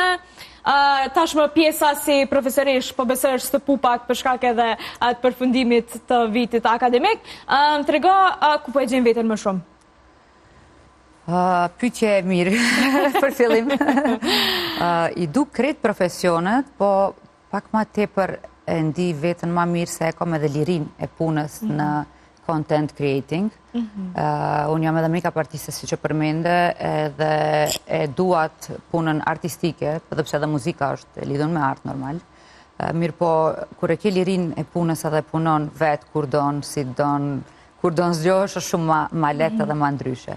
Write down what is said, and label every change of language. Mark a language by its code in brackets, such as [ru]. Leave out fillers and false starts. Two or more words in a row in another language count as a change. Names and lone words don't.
[sq] Tashmë pjesa si profesoresh po besoj është të pupak për shkak edhe atë përfundimit të vitit akademik. Trego ku po e gjen veten më shumë? Pyetje e mirë për fillim. I du krejt profesionet, po pak ma tepër e ndi vetën ma mirë se e kom edhe lirin e punës në [en] content creating. [sq] Unë jam edhe make-up artiste si që përmende edhe e duat punën artistike, përpse edhe muzika është lidhur me art normal. Mirë po, kur e ke lirin e punës edhe punon vetë, kur don, si don, kur don zgjohesh është shumë ma letë edhe ma ndryshe.